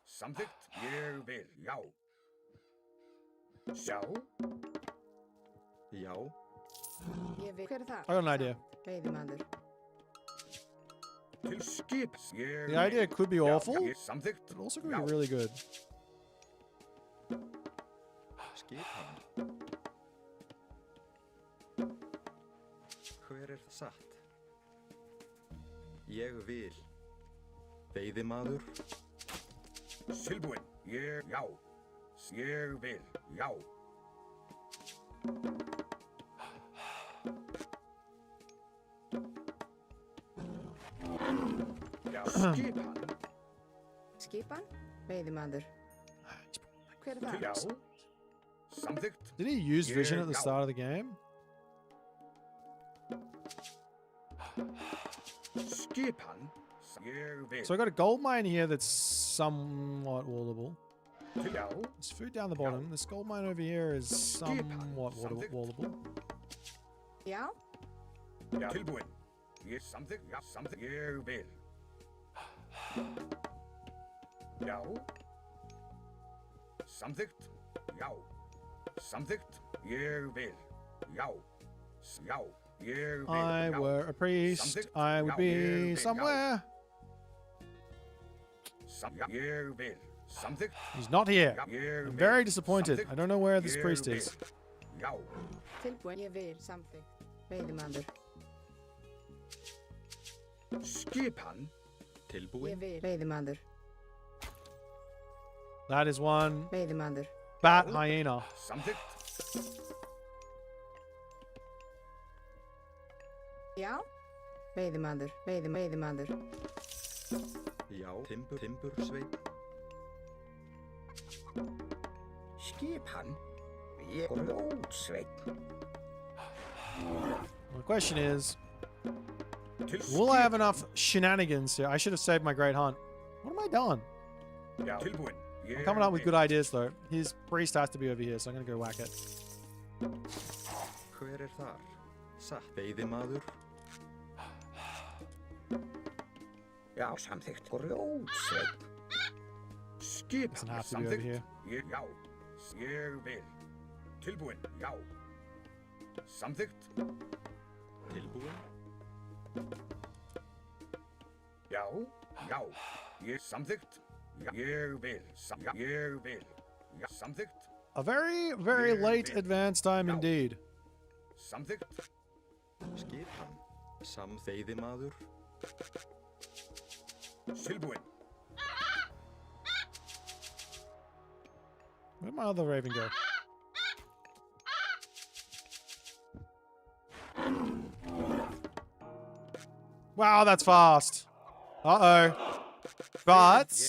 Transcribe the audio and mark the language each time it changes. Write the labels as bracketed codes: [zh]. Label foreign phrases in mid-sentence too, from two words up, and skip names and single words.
[en] I got an idea. The idea could be awful, but also could be really good. [is] Hver satt? Ég vil. Veiðimaður. Tilbúinn. Já. Ég vil. Já. Skipan? Veiðimaður. Hver það? [en] Did he use vision at the start of the game? So I got a gold mine here that's somewhat wallable. There's food down the bottom. This gold mine over here is somewhat wallable. Yeah? Something. [is] Ég vil. Já. Samþykkt. Já. Samþykkt. Ég vil. Já. Já. Ég vil. [en] I were a priest. I would be somewhere. [is] Ég vil. Samþykkt. [en] He's not here. I'm very disappointed. I don't know where this priest is. [is] Já. Tilbúinn. Ég vil. Samþykkt. Veiðimaður. Skipan. Tilbúinn. Ég vil. Veiðimaður. [en] That is one. [is] Veiðimaður. [en] Bat hyena. [is] Samþykkt. Já. Veiðimaður. Veiðimaður. Já. Timbursveinn. Skipan. Ég Ljótsveinn. [en] The question is, will I have enough shenanigans here? I should have saved my great hunt. What am I doing? [is] Já. Tilbúinn. [en] I'm coming up with good ideas though. His priest has to be over here, so I'm gonna go whack it. [is] Hver þar? Satt veiðimaður. Já, samþykkt. Grjótsveinn. Skip. [en] Doesn't have to be over here. [is] Já. Ég vil. Tilbúin. Já. Samþykkt. Tilbúin. Já. Já. Ég samþykkt. Ég vil. Ég vil. Já, samþykkt. [en] A very, very late advance time indeed. [is] Samþykkt. Skipan. Veiðimaður. Tilbúin. [en] Where'd my other raven go? Wow, that's fast. Uh-oh. But...